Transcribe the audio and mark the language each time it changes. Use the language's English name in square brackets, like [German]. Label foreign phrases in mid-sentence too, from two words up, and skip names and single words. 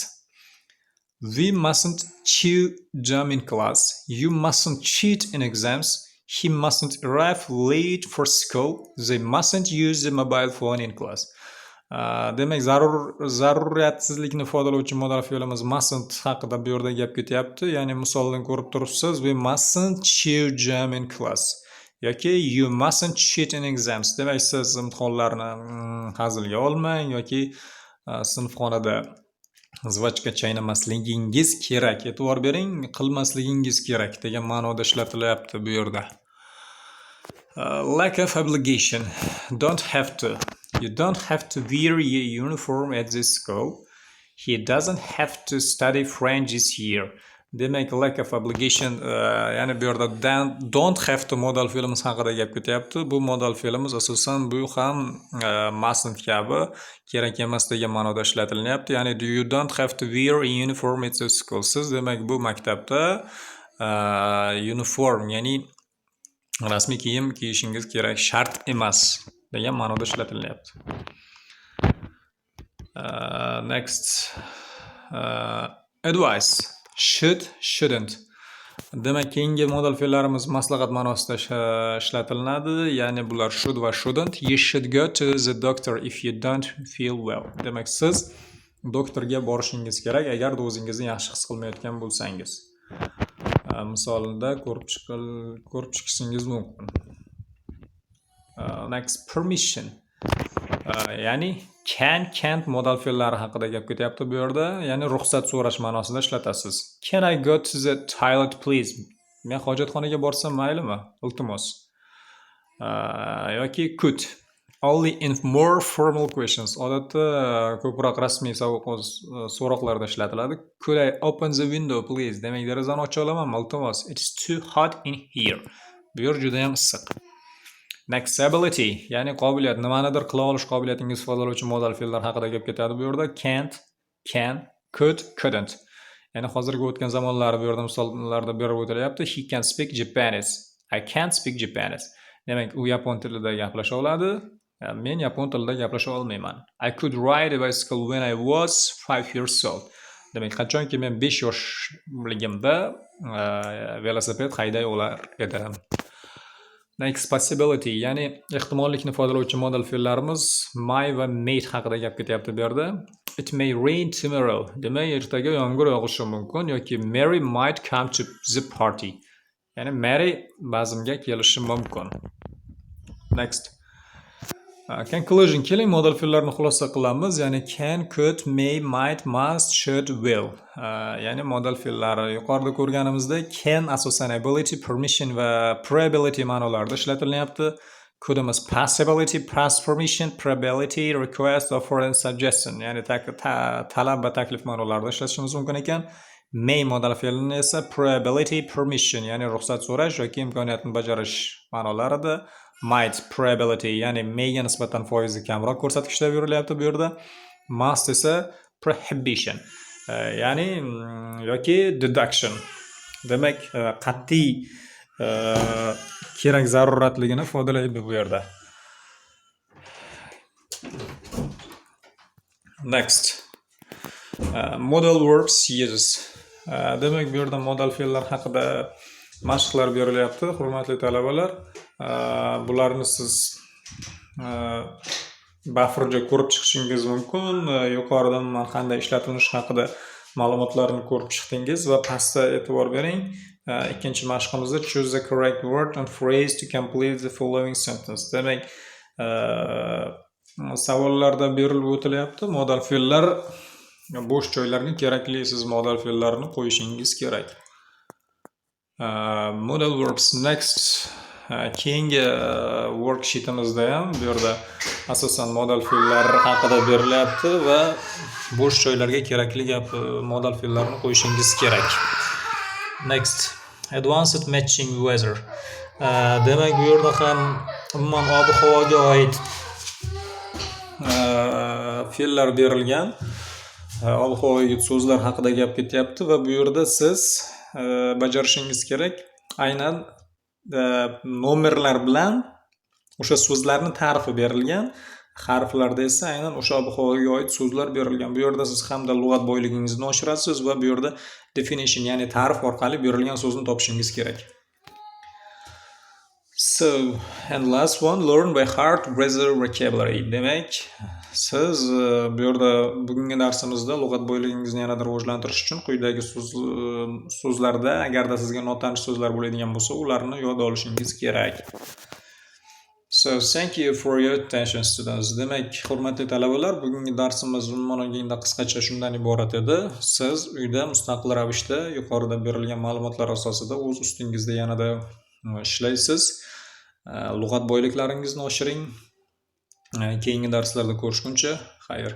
[English] We mustn't chew gum in class. You mustn't cheat in exams. He mustn't arrive late for school. They mustn't use the mobile phone in class. [Uzbek] Demak, zaruriyatsizlikni ifodalovchi modal fe'limiz mustn't haqida bu yerda gap ketyapti. Ya'ni misoldan ko'rib turibsiz, [English] we mustn't chew gum in class. Yoki you mustn't cheat in exams. [Uzbek] Demak, siz imtihonlarni hazilga olmang yoki sinfxonada zvachka chaynamasligingiz kerak. E'tibor bering, qilmasligingiz kerak degan ma'noda ishlatilyapti bu yerda. [English] Lack of obligation. Don't have to. You don't have to wear your uniform at this school. He doesn't have to study French this year. Demak, lack of obligation, [Uzbek] ya'ni bu yerda [English] don't have to [Uzbek] modal fe'limiz haqida gap ketyapti. Bu modal fe'limiz asosan bu ham mustn't kabi kerak emas degan ma'noda ishlatilyapti. [English] Ya'ni you don't have to wear a uniform at the school. [Uzbek] Siz demak bu maktabda uniform, ya'ni rasmiy kiyim kiyishingiz kerak, shart emas degan ma'noda ishlatilyapti. [English] Next, advice. Should, shouldn't. [Uzbek] Demak, keyingi modal fe'llarimiz maslahat ma'nosida ishlatilinadi. Ya'ni bular should va shouldn't. [English] You should go to the doctor if you don't feel well. [Uzbek] Demak, siz doktorga borishingiz kerak agar o'zingizni yaxshi his qilmayotgan bo'lsangiz. Misolida ko'rib chiqishingiz mumkin. [English] Next, permission. [Uzbek] Ya'ni [English] can, can't [Uzbek] modal fe'llari haqida gap ketyapti bu yerda. Ya'ni ruxsat so'rash ma'nosida ishlatasiz. [English] Can I go to the toilet please? [Uzbek] Men hojatxonaga borsam maylimi? Iltimos. Yoki could. [English] Only in more formal questions. [Uzbek] Odatda ko'proq rasmiy so'roqlarda ishlatiladi. [English] Could I open the window please? [Uzbek] Demak, derazani ocha olamanmi? Iltimos. [English] It's too hot in here. [Uzbek] Bu yer juda ham issiq. [English] Next, ability, [Uzbek] ya'ni qobiliyat, nimanidir qila olish qobiliyatingiz ifodalovchi modal fe'llar haqida gap ketadi bu yerda. [English] Can't, can, could, couldn't. [Uzbek] Ya'ni hozirgi o'tgan zamonlari bu yerda misollarda berib o'tilyapti. [English] He can speak Japanese. I can't speak Japanese. [Uzbek] Demak, u yapon tilida gaplasha oladi. Men yapon tilida gaplasha olmayman. [English] I could ride a bicycle when I was 5 years old. [Uzbek] Demak, qachonki men 5 yoshligimda velosiped hayday olar edim. [English] Next, possibility, [Uzbek] ya'ni ehtimollikni ifodalovchi modal fe'llarimiz may va may haqida gap ketyapti bu yerda. [English] It may rain tomorrow. [Uzbek] Demak, ertaga yomg'ir yog'ishi mumkin yoki [English] Mary might come to the party. [Uzbek] Ya'ni Mary bazmga kelishi mumkin. [English] Next. Conclusion, [Uzbek] keling modal fe'llarni xulosa qilamiz. [English] Ya'ni can, could, may, might, must, should, will. [Uzbek] Ya'ni modal fe'llari yuqorida ko'rganimizda can asosan [English] ability, permission [Uzbek] va probability ma'nolarida ishlatilyapti. [English] Couldimiz possibility, past permission, probability, request, offer and suggestion. [Uzbek] Ya'ni talab va taklif ma'nolarida ishlatishimiz mumkin ekan. May modal fe'lini esa [English] probability, permission, [Uzbek] ya'ni ruxsat so'rash yoki imkoniyatni bajarish ma'nolarida. [English] Might, probability, [Uzbek] ya'ni mayga nisbatan foizi kamroq ko'rsatkichda berilyapti bu yerda. Must esa prohibition, ya'ni yoki deduction. Demak, qat'iy kerak zaruratligini ifodalaydi bu yerda. [English] Next. Modal verbs uses. [Uzbek] Demak, bu yerda modal fe'llar haqida mashqlar berilyapti, hurmatli talabalar. Bularni siz bufferda ko'rib chiqishingiz mumkin. Yuqoridan men qanday ishlatilishi haqida ma'lumotlarni ko'rib chiqdingiz va pastda e'tibor bering. Ikkinchi mashqimizda [English] choose the correct word and phrase to complete the following sentence. [Uzbek] Demak, savollarda berilib o'tilyapti. Modal fe'llar bo'sh joylarga kerakli siz modal fe'llarni qo'yishingiz kerak. [English] Modal verbs. Next. [Uzbek] Keyingi worksheetimizda ham bu yerda asosan modal fe'llar haqida berilyapti va bo'sh joylarga kerakli modal fe'llarni qo'yishingiz kerak. [English] Next, advanced matching weather. [Uzbek] Demak, bu yerda ham umuman ob-havoga oid fe'llar berilgan. Ob-havoga oid so'zlar haqida gap ketyapti va bu yerda siz bajarishingiz kerak. Aynan nomerlar bilan o'sha so'zlarning ta'rifi berilgan, harflarda esa aynan o'sha ob-havoga oid so'zlar berilgan. Bu yerda siz hamda lug'at boyligingizni oshirasiz va bu yerda definition, ya'ni ta'rif orqali berilgan so'zni topishingiz kerak. [English] So, and last one, learn by heart weather vocabulary. [Uzbek] Demak, siz bu yerda bugungi darsimizda lug'at boyligingizni yanada rivojlantirish uchun quyidagi so'zlarda agarda sizga notanish so'zlar bo'ladigan bo'lsa, ularni yod olishingiz kerak. [English] So, thank you for your attention, students. [Uzbek] Demak, hurmatli talabalar, bugungi darsimiz umuman olganda qisqacha shundan iborat edi. Siz uyda mustaqil ravishda yuqorida berilgan ma'lumotlar asosida o'z ustingizda yanada ishlaysiz. Lug'at boyliklaringizni oshiring. Keyingi darslarda ko'rishguncha, xayr.